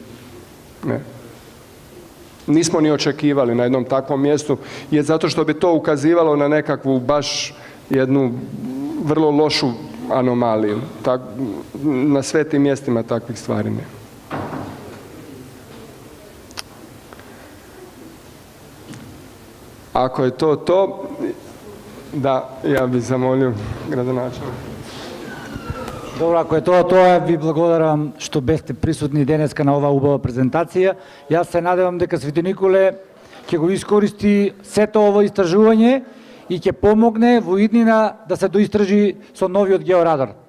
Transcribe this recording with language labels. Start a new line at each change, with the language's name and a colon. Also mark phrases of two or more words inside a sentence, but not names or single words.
Croatian: Nismo ni očekivali na jednom takvom mjestu, jer zato što bi to ukazivalo na nekakvu baš jednu vrlo lošu anomaliju. Na svetim mjestima takvih stvari ne. Ako je to, da, ja bih zamolio gradonačelnika.
Macedonian: Добро, ако е тоа ви благодарам што бевте присутни денеска на оваа убава презентација. Јас се надевам дека Свети Николе ќе го искористи сето ово истражување и ќе помогне во иднина да се доистржи со новиот георадар.